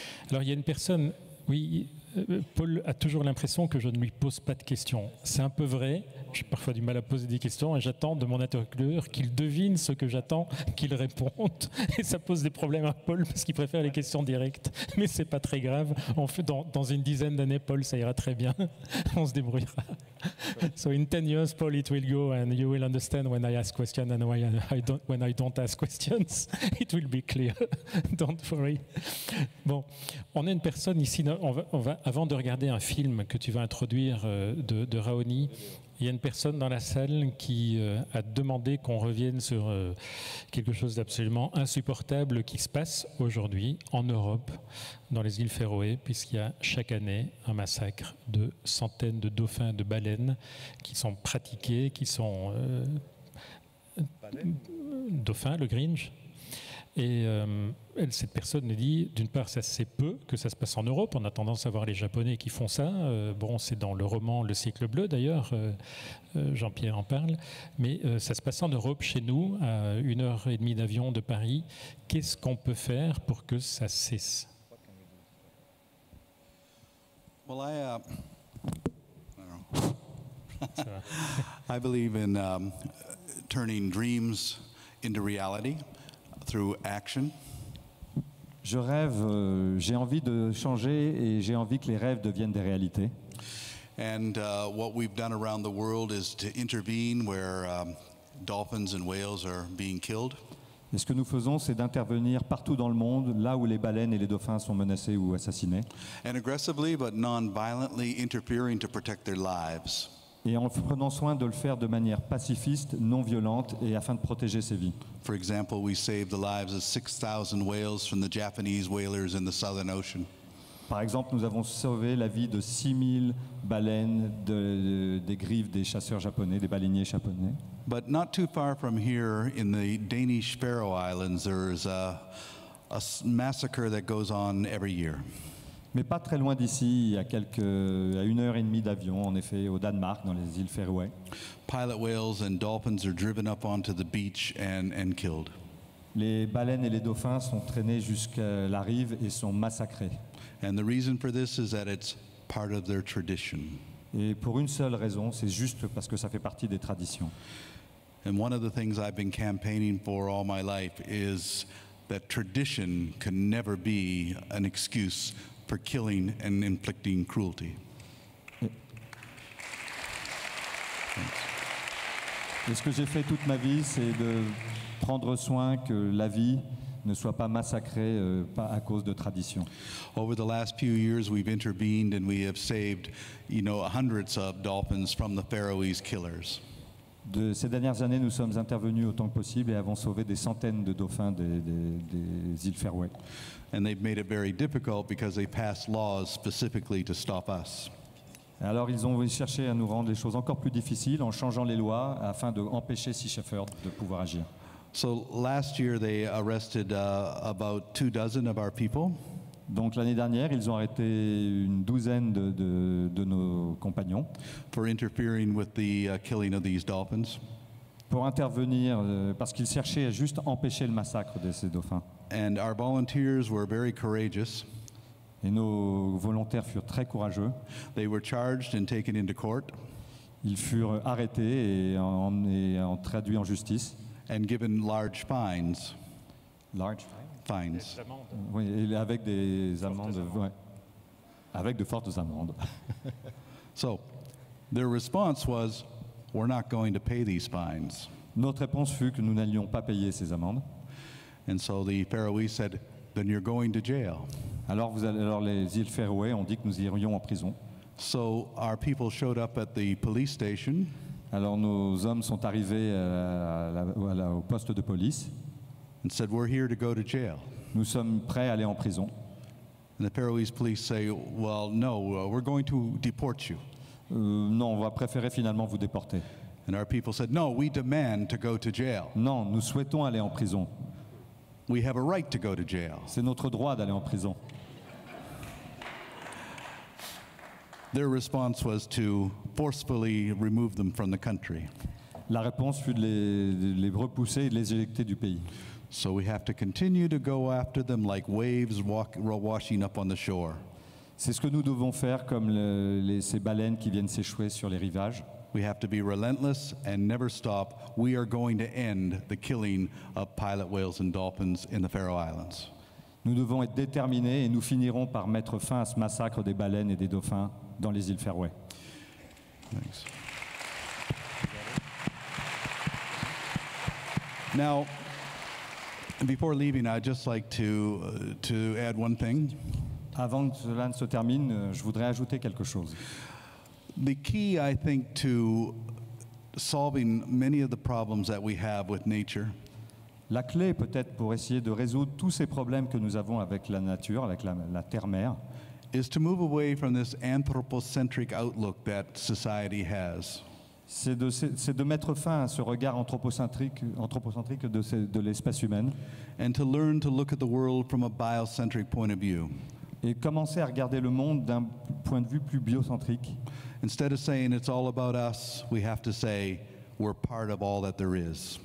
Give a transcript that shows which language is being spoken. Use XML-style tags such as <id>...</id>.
<fr>Alors, il y a une personne... Oui, Paul a toujours l'impression que je ne lui pose pas de questions. C'est un peu vrai, j'ai parfois du mal à poser des questions et j'attends de mon interlocuteur qu'il devine ce que j'attends qu'il réponde. Et ça pose des problèmes à Paul parce qu'il préfère les questions directes. Mais c'est pas très grave. On fait dans une dizaine d'années, Paul, ça ira très bien. On se débrouillera.</fr> <en>So in 10 years, Paul, it will go and you will understand when I ask questions and when I don't ask questions. It will be clear. Don't worry.</en> <fr>Bon, on a une personne ici. Avant de regarder un film que tu vas introduire de Raoni, il y a une personne dans la salle qui a demandé qu'on revienne sur quelque chose d'absolument insupportable qui se passe aujourd'hui en Europe, dans les îles Féroé, puisqu'il y a chaque année un massacre de centaines de dauphins et de baleines qui sont pratiqués, qui sont dauphins, le Grinch. Et cette personne nous dit, d'une part, ça c'est peu que ça se passe en Europe. On a tendance à voir les Japonais qui font ça. Bon, c'est dans le roman Le siècle bleu d'ailleurs, Jean-Pierre en parle. Mais ça se passe en Europe, chez nous, à 1h30 d'avion de Paris. Qu'est-ce qu'on peut faire pour que ça cesse?</fr> <en>Well, I believe in turning dreams into reality through action.</en> <fr>Je rêve, j'ai envie de changer et j'ai envie que les rêves deviennent des réalités.</fr> <en>And what we've done around the world is to intervene where dolphins and whales are being killed.</en> <fr>Et ce que nous faisons, c'est d'intervenir partout dans le monde, là où les baleines et les dauphins sont menacés ou assassinés.</fr> <en>And aggressively but non-violently interfering to protect their lives.</en> <fr>Et en prenant soin de le faire de manière pacifiste, non violente, et afin de protéger ses vies.</fr> <en>For example, we saved the lives of 6,000 whales from the Japanese whalers in the Southern Ocean.</en> <fr>Par exemple, nous avons sauvé la vie de 6000 baleines des griffes des chasseurs japonais, des baleiniers japonais.</fr> <en>But not too far from here, in the Danish Faroe Islands, there's a massacre that goes on every year.</en> <fr>Mais pas très loin d'ici, à 1h30 d'avion, en effet, au Danemark, dans les îles Féroé.</fr> <en>Pilot whales and dolphins are driven up onto the beach and killed.</en> <fr>Les baleines et les dauphins sont traînés jusqu'à la rive et sont massacrés.</fr> <en>And the reason for this is that it's part of their tradition.</en> <fr>Et pour une seule raison, c'est juste parce que ça fait partie des traditions.</fr> <en>And one of the things I've been campaigning for all my life is that tradition can never be an excuse for killing and inflicting cruelty.</en> <fr>Et ce que j'ai fait toute ma vie, c'est de prendre soin que la vie ne soit pas massacrée pas à cause de tradition.</fr> <en>Over the last few years, we've intervened and we have saved, hundreds of dolphins from the Faroese killers.</en> <fr>De ces dernières années, nous sommes intervenus autant que possible et avons sauvé des centaines de dauphins des îles Féroé.</fr> <en>And they've made it very difficult because they passed laws specifically to stop us.</en> <fr>Alors ils ont cherché à nous rendre les choses encore plus difficiles en changeant les lois afin d'empêcher Sea Shepherd de pouvoir agir.</fr> <en>So last year they arrested about 24 of our people.</en> <fr>Donc l'année dernière, ils ont arrêté une douzaine de nos compagnons</fr> <en>for interfering with the killing of these dolphins.</en> <fr>Pour intervenir parce qu'ils cherchaient à juste empêcher le massacre de ces dauphins.</fr> <en>And our volunteers were very courageous.</en> <fr>Et nos volontaires furent très courageux.</fr> <en>They were charged and taken into court.</en> <fr>Ils furent arrêtés et traduits en justice.</fr> <en>And given large fines. Large fines.</en> <fr>Oui, et avec des amendes, ouais, avec de fortes amendes.</fr> <en>So, their response was, "We're not going to pay these fines."</en> <fr>Notre réponse fut que nous n'allions pas payer ces amendes.</fr> <en>And so the Faroese said, "Then you're going to jail."</en> <fr>Alors les îles Féroé ont dit que nous irions en prison.</fr> <en>So our people showed up at the police station.</en> <fr>Alors nos hommes sont arrivés au poste de police.</fr> <en>And said, "We're here to go to jail."</en> <fr>Nous sommes prêts à aller en prison.</fr> <en>And the Faroese police say, "Well, no, we're going to deport you."</en> <fr>Non, on va préférer finalement vous déporter.</fr> <en>And our people said, "No, we demand to go to jail."</en> <fr>Non, nous souhaitons aller en prison.</fr> <en>We have a right to go to jail.</en> <fr>C'est notre droit d'aller en prison.</fr> <en>Their response was to forcefully remove them from the country.</en> <fr>La réponse fut de les repousser et de les éjecter du pays.</fr> <en>So we have to continue to go after them like waves washing up on the shore.</en> <fr>C'est ce que nous devons faire comme ces baleines qui viennent s'échouer sur les rivages.</fr> <en>We have to be relentless and never stop. We are going to end the killing of pilot whales and dolphins in the Faroe Islands.</en> <fr>Nous devons être déterminés et nous finirons par mettre fin à ce massacre des baleines et des dauphins dans les îles Féroé.</fr> <en>Thanks. Now, before leaving, I'd just like to add one thing.</en> <fr>Avant que cela ne se termine, je voudrais ajouter quelque chose.</fr> <en>The key, I think, to solving many of the problems that we have with nature</en> <fr>La clé peut-être pour essayer de résoudre tous ces problèmes que nous avons avec la nature, avec la terre-mère,</fr> <en>is to move away from this anthropocentric outlook that society has.</en> <fr>c'est de mettre fin à ce regard anthropocentrique de l'espèce humaine</fr> <en>And to learn to look at the world from a biocentric point of view.</en> <fr>et commencer à regarder le monde d'un point de vue plus biocentrique.</fr> <en>Instead of saying it's all about us, we have to say we're part of all that there is.</en>